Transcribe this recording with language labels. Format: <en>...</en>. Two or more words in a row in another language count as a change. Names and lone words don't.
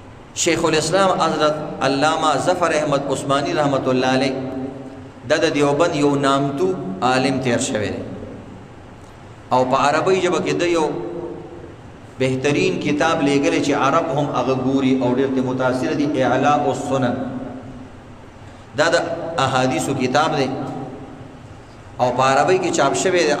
<ps>شیخ الاسلام حضرت علامہ ظفر احمد عثمانی</ps> <ar>رحمت اللہ علیہ</ar> <ps>د دیوبند یو نامتو عالم تیر شوی دی او په عربی ژبه کې د یو بهترین کتاب لیږلی چې عرب هم هغه ګوري او ډېر ترې متاثره دي اعلاء السنن دا د احادیثو کتاب دی او په عربی کې چاپ شوی دی</ps>